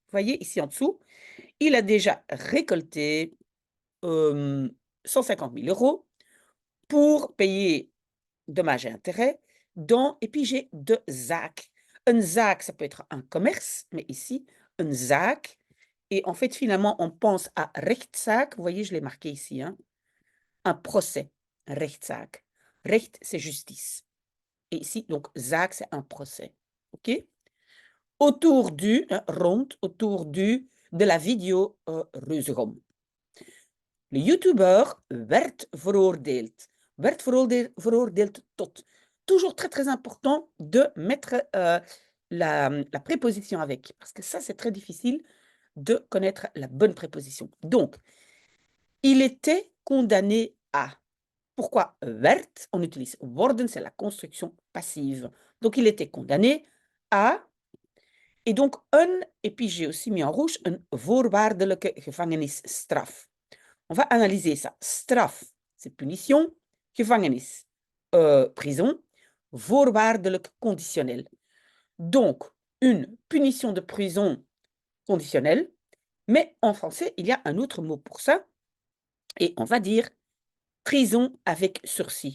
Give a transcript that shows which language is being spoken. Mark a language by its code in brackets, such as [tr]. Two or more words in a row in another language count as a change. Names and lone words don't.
[fr] Vous voyez, ici en dessous, il a déjà récolté 150 000 € pour payer dommages et intérêts. Et puis j'ai [nl] de zaak. [fr] Un zaak, ça peut être un commerce, mais ici, un zaak. Et en fait, finalement, on pense à rechtszaak. Vous voyez, je l'ai marqué ici, hein. Un procès, [nl] rechtszaak. Recht, [fr] c'est justice. Et ici, donc, zaak, c'est un procès. OK? Autour du, rond, de la vidéo Reuzegom. [nl] Le YouTuber werd veroordeeld. Werd veroordeeld tot [fr] toujours très, très important de mettre la préposition avec, parce que ça, c'est très difficile de connaître la bonne préposition. Donc, il était condamné à. Pourquoi werd? On utilise worden, c'est la construction passive. Donc, il était condamné à. Et donc, et puis j'ai aussi mis en rouge, [nl] een voorwaardelijke gevangenisstraf. [fr] On va analyser ça. Straf, c'est punition. [nl] Gevangenis, prison. [fr] Voorwaardelijk conditionnel. Donc, une punition de prison conditionnelle. Mais en français, il y a un autre mot pour ça. Et on va dire prison avec sursis.